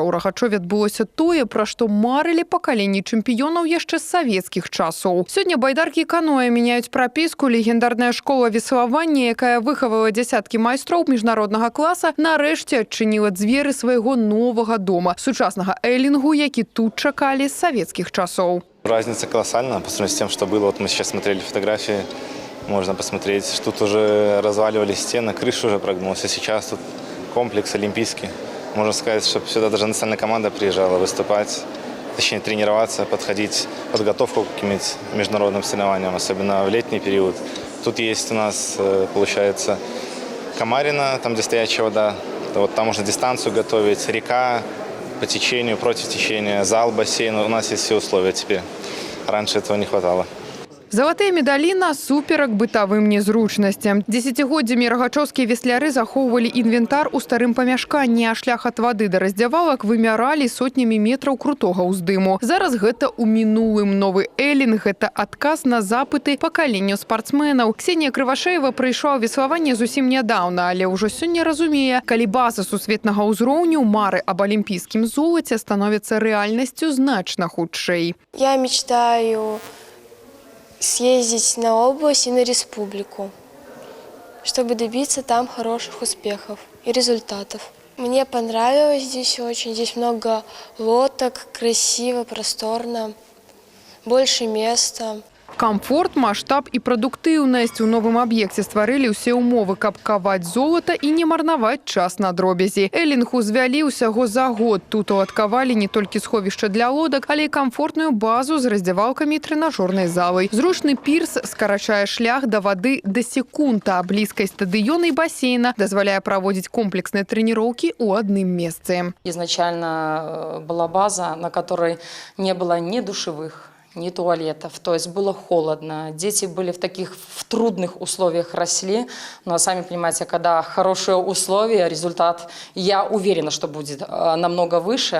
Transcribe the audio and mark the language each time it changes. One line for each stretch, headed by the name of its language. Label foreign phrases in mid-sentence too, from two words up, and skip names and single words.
Belarusian: У Рагачове адбылося тое, пра што марылі пакаленні чэмпіёнаў яшчэ з савецкіх часоў. Сёння байдаркі каноэ мяняюць прапіску. Легендарная школа веславання, якая выхавала дзясяткі майстроў міжнароднага класа, нарэшце адчыніла дзверы свайго новага дома, сучаснага эллингу, які тут чакалі з савецкіх часоў.
Russian: Разница колоссальна по сравнению с тем, что было. Вот мы сейчас смотрели фотографии, можно посмотреть, что тут уже разваливались стены, крыша уже прогнулась. А сейчас тут комплекс олимпийский. Можно сказать, что сюда даже национальная команда приезжала выступать, точнее тренироваться, подходить подготовку к каким-нибудь международным соревнованиям, особенно в летний период. Тут есть у нас, получается, Камарина, там где стоячая вода. Вот там можно дистанцию готовить, река по течению, против течения, зал, бассейн. У нас есть все условия теперь. Раньше этого не хватало.
Belarusian: Залатыя медалі насуперак бытавым незручнасцям. Дзесяцігоддзямі рагачоўскія весляры захоўвалі інвентар у старым памяшканні, а шлях ад вады да раздзявалак вымяралі сотнямі метраў крутога ўздыму. Зараз гэта ў мінулым. Новы эллинг – гэта адказ на запыты пакаленню спартсменаў. Ксенія Крывашеева прыйшла ў веславанне зусім нядаўна, але ўжо сёння разумее, калі база сусветнага ўзроўню, мары аб алімпійскім золаце становяцца рэальнасцю значна хутчэй.
Russian: Я мечтаю съездить на область и на республику, чтобы добиться там хороших успехов и результатов. Мне понравилось здесь очень. Здесь много лодок, красиво, просторно, больше места.
Belarusian: Комфорт, масштаб і прадуктыўнасць у новым аб'екце стварылі ўсе ўмовы, каб каваць золата і не марнаваць час на дробязі. Эллинг узвялі ўсяго за год. Тут уладкавалі не толькі сховішча для лодак, але і камфортную базу з раздзявалкамі і трэнажорнай залай. Зручны пірс скарачае шлях да вады да секунд, а блізкасць стадыёна і бассейна дазваляе праводзіць комплексныя трэніроўкі ў адным месцы.
Russian: Изначально была база, на которой не было ни душевых, ни туалетов, то есть было холодно. Дети были в трудных условиях росли, но сами понимаете, когда хорошие условия, результат, я уверена, что будет намного выше.